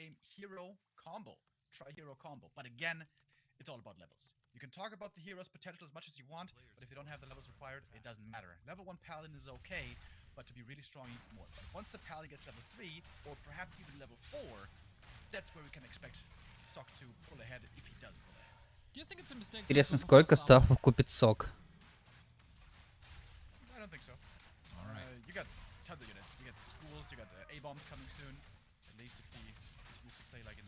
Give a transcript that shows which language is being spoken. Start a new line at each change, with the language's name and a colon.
English: Tri-hero combo, but again, it's all about levels. You can talk about the hero's potential as much as you want, but if you don't have the levels required, it doesn't matter. Level 1 Paladin is okay, but to be really strong, he needs more. But once the Paladin gets level 3, or perhaps even level 4, that's where we can expect Sok to pull ahead if he does pull ahead.
Russian: Интересно, сколько стафов купит сок?
English: I don't think so. You got tons of units. You got schools, you got A-bombs coming soon. At least if he continues to play like in the...